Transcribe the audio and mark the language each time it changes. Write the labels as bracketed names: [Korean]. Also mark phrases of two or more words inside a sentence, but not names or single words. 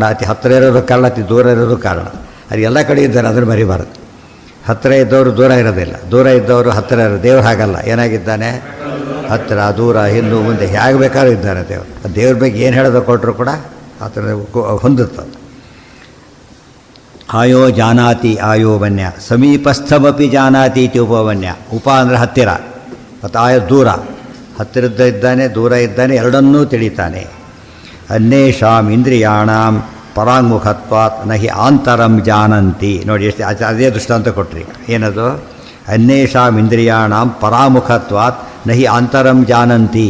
[Kannada] ಅತಿ ಹತ್ತಿರ ಇರೋದು ಕಾರಣ, ಅತಿ ದೂರ ಇರೋದು ಕಾರಣ. ಅದು ಎಲ್ಲ ಕಡೆ ಇದ್ದಾರೆ, ಅದನ್ನು ಮರಿಬಾರದು. ಹತ್ತಿರ ಇದ್ದವರು ದೂರ ಇರೋದಿಲ್ಲ, ದೂರ ಇದ್ದವರು ಹತ್ತಿರ ಇರೋದು. ದೇವರು ಹಾಗಲ್ಲ, ಏನಾಗಿದ್ದಾನೆ? ಹತ್ತಿರ ದೂರ ಹಿಂದೂ ಮುಂದೆ ಹೇಗೆ ಬೇಕಾದ್ರೂ ಇದ್ದಾನೆ ದೇವರು. ದೇವ್ರ ಬಗ್ಗೆ ಏನು ಹೇಳೋದು ಕೊಟ್ಟರು ಕೂಡ ಆ ಥರ ಹೊಂದುತ್ತದೆ. [Sanskrit] ಆಯೋ ಜಾನಾತಿ ಆಯೋಮನ್ಯ, ಸಮೀಪಸ್ಥಮಪಿ ಜಾನಾತಿ ಇತಿ ಉಪಮನ್ಯ. [Kannada] ಉಪ ಅಂದರೆ ಹತ್ತಿರ, ಮತ್ತು ಆಯೋ ದೂರ. ಹತ್ತಿರದ ಇದ್ದಾನೆ, ದೂರ ಇದ್ದಾನೆ, ಎರಡನ್ನೂ ತಿಳಿತಾನೆ. [Sanskrit] ಅನ್ಯೇಷಾಂ ಇಂದ್ರಿಯಾಣಾಂ ಪರಾಂಗುಖತ್ವಾತ್ ನಹಿ ಆಂತರಂ ಜಾನಂತಿ. [Kannada] ನೋಡಿ ಎಷ್ಟು ಅದೇ ದೃಷ್ಟಾಂತ ಕೊಟ್ರಿ. ಏನದು? [Sanskrit] ಅನ್ಯೇಷಾಂ ಇಂದ್ರಿಯಾಣಾಂ ಪರಾಮುಖತ್ವಾತ್ ನಹಿ ಆಂತರಂ ಜಾನಂತಿ.